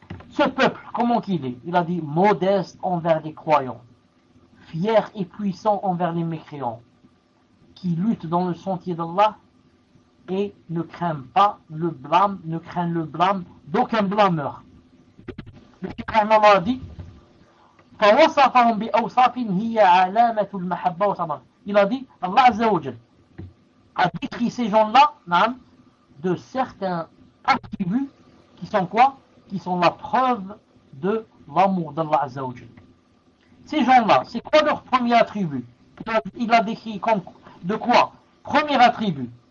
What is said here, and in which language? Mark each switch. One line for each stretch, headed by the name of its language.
French: Ce peuple, comment qu'il est? Il a dit modeste envers les croyants, fier et puissant envers les mécréants, qui lutte dans le sentier d'Allah. Et ne craint pas le blâme, ne craint le blâme d'aucun blâmeur. Le Coran a dit
Arabic: فَوَصَفَهُمْ بِأَوْصَافٍ هِيَ عَلَامَةُ الْمَحَبَّةُ وَصَفَهُمْ.
French: Il a dit, Allah Azza wa Jal a décrit ces gens-là de certains attributs qui sont quoi? Qui sont la preuve de l'amour d'Allah Azza wa Jal. Ces gens-là, c'est quoi leur premier attribut? Il a décrit de quoi? Premier attribut.